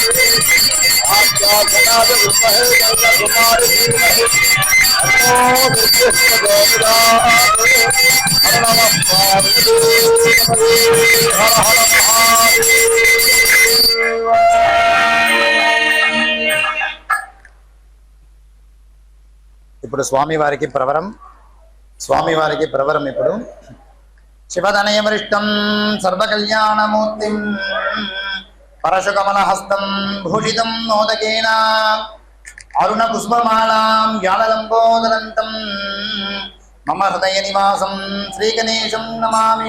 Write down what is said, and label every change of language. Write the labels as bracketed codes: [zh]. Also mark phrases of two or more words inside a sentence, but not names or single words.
[sa] आद्याजनाय विद्महे कन्याकुमारी धीमहि तन्नो दुर्गस्य प्रचोदयात्। हर नमः पार्वतीपतये, हर हर महादेव। [te] ఇప్పుడు స్వామివారికి ప్రవరం ఇప్పుడు [sa] శివతనయ వరిష్టం సర్వకళ్యాణమూర్తిం పరశుకమలహస్తం భూషితం మోదకేన అరుణ పుష్పమాలాం యాళలంబోదరంతం మమ హృదయ నివాసం శ్రీగణేశం నమామి.